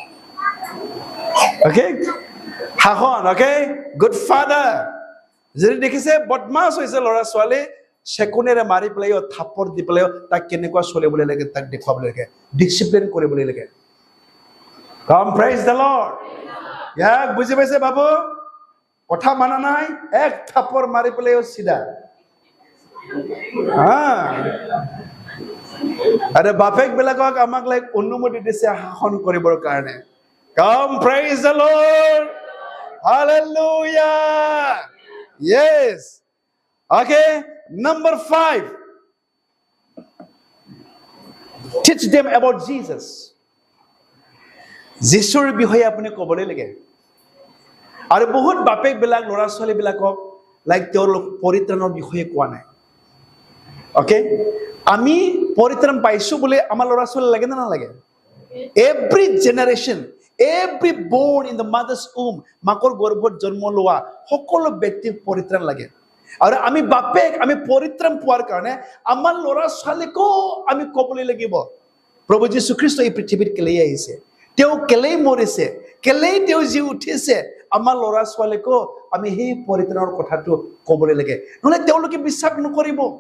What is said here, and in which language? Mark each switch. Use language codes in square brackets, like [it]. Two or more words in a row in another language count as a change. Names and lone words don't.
[as] অ'কে শাসন অ'কে [en] good father [as] যদি দেখিছে বদমাছ হৈছে ল'ৰা ছোৱালী চেকুনেৰে মাৰি পেলাই থাপৰ দি পেলাই তাক কেনেকুৱা চলিবলৈ লাগে তাক দেখুৱাবলৈ লাগে ডিচিপ্লিন কৰিবলৈ লাগে কাম [en] praise the Lord [as] ইয়াক বুজি পাইছে বাবু কথা মানা নাই এক থাপৰ মাৰি পেলাই চিধা আৰু বাপেক বিলাকক আমাক লাইক অনুমতি দিছে শাসন কৰিবৰ কাৰণে কাম [en] praise the Lord hallelujah yes okay number 5 teach them about Jesus [as] যিশুৰ বিষয়ে আপুনি ক'বলৈ লাগে আৰু বহুত বাপেক বিলাক ল'ৰা ছোৱালী বিলাকক লাইক তেওঁলোক পৰিত্ৰাণৰ বিষয়ে কোৱা নাই অ'কে আমি পৰিত্ৰাণ পাইছো বুলি আমাৰ ল'ৰা ছোৱালী লাগে নে নালাগে [en] every generation every born in the mother's womb [as] মাকৰ গৰ্ভত জন্ম লোৱা সকলো ব্যক্তিক পৰিত্ৰাণ লাগে আৰু আমি বাপেক আমি পৰিত্ৰাণ পোৱাৰ কাৰণে আমাৰ ল'ৰা ছোৱালীকো আমি ক'বলৈ লাগিব প্ৰভু যীশু খ্ৰীষ্ট এই পৃথিৱীত কেলেই আহিছে তেওঁ কেলেই মৰিছে কেলেই তেওঁ জি উঠিছে আমাৰ ল'ৰা ছোৱালীকো আমি সেই পৰিত্ৰাণৰ কথাটো ক'বলৈ লাগে নহ'লে তেওঁলোকে বিশ্বাস নকৰিব